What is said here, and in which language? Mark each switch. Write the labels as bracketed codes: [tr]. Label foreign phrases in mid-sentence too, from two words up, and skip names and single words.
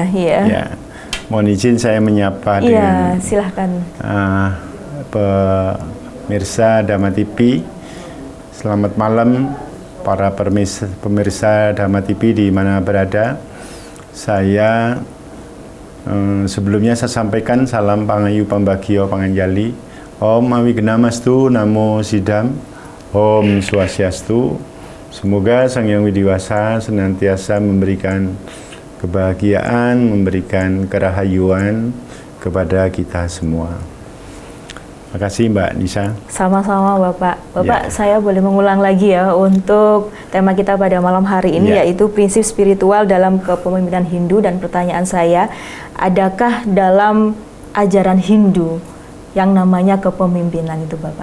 [id] Mohon izin saya menyapa dengan silahkan. Pemirsa Dharma TV. Selamat malam para pemirsa Dharma TV di mana berada. Saya sebelumnya saya sampaikan salam [jv] pangayu pambagio panganjali. [sa] Om Awignamastu Namo Sidam. Om Swastiastu. [id] Semoga Sang Hyang Widiwasa senantiasa memberikan kebahagiaan, memberikan kerahayuan kepada kita semua. Terima kasih Mbak Nisa. Sama-sama Bapak. Bapak, saya boleh mengulang lagi ya untuk tema kita pada malam hari ini yaitu prinsip spiritual dalam kepemimpinan Hindu, dan pertanyaan saya, adakah dalam ajaran Hindu yang namanya kepemimpinan itu Bapak?